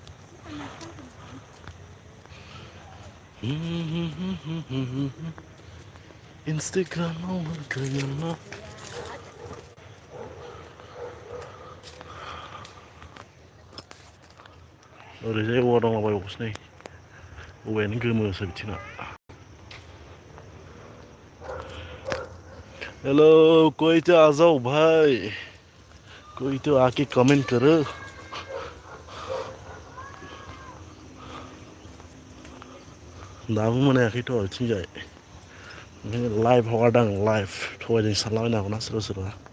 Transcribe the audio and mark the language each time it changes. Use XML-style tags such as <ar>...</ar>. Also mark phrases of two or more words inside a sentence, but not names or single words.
<brx>इन्सटाग्रामाव लोगो ओरैजाय औवा दंलाबायबावोसो नै औवायानो गोमोसो बिथिंना</brx> <hi>हेलो कोई तो आ जाओ भाई कोई तो आके कमेंट करो</hi> <brx>दाबो मोनायाखैथ' बिथिंजाय ओंखायनो लाइभ हगारदां लाइभ थगायदों सानलाबायनो हागौना सोरबा</brx>